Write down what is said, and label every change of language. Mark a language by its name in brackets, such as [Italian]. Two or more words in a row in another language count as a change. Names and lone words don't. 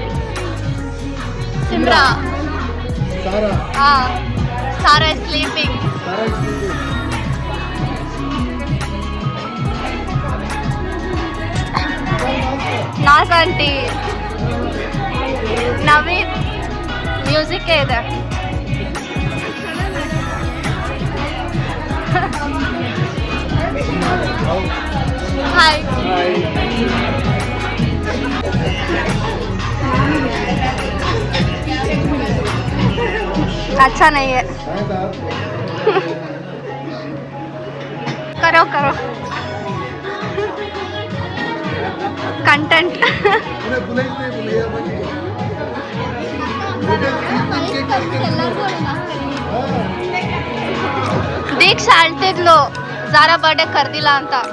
[English] Simra. Sarah is sleeping. Naz aunty. [Kannada] Naveed. Music ಇದೆ. [English] Hi. [Hindi] अच्छा नहीं है. करो करो कंटेंट. [Kannada] ದೀಕ್ಷಾ ಅಳ್ತಿದ್ಲು ಝಾರಾ ಬರ್ಡೇ ಕರ್ದಿಲ್ಲ ಅಂತ.